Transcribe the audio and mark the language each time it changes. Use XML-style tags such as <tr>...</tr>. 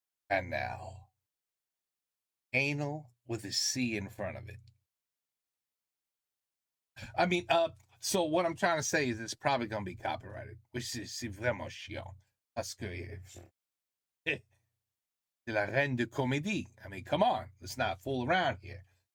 <en>And now, anal with a C in front of it. I mean, so what I'm trying to say is it's probably going to be copyrighted, which</en> <fr>c'est vraiment chiant. Parce que c'est la reine de comédie.</fr> <en>I mean, come on, let's not fool around here.</en>